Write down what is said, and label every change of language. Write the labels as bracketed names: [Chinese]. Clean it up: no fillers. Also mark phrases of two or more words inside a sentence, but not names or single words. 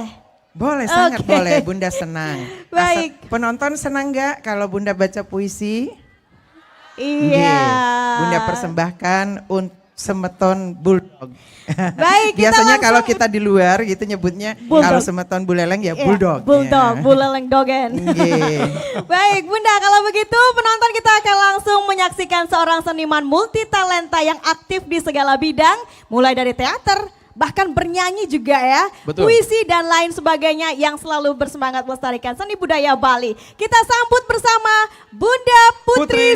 [Indonesian] Boleh, sangat Oke. boleh. Bunda senang. Baik. Penonton senang nggak kalau Bunda baca puisi? Iya. Nggih. Bunda persembahkan untuk semeton bulldog. Baik, kita Biasanya langsung- kalau kita di luar gitu nyebutnya Bulldog. kalau semeton buleleng ya Iya, bulldog. Bulldog, Ya. buleleng dogen. Nggih. Baik Bunda, kalau begitu penonton kita akan langsung menyaksikan seorang seniman multi talenta yang aktif di segala bidang, mulai dari teater, bahkan bernyanyi juga ya, Betul. puisi dan lain sebagainya yang selalu bersemangat melestarikan seni budaya Bali. Kita sambut bersama Bunda Putri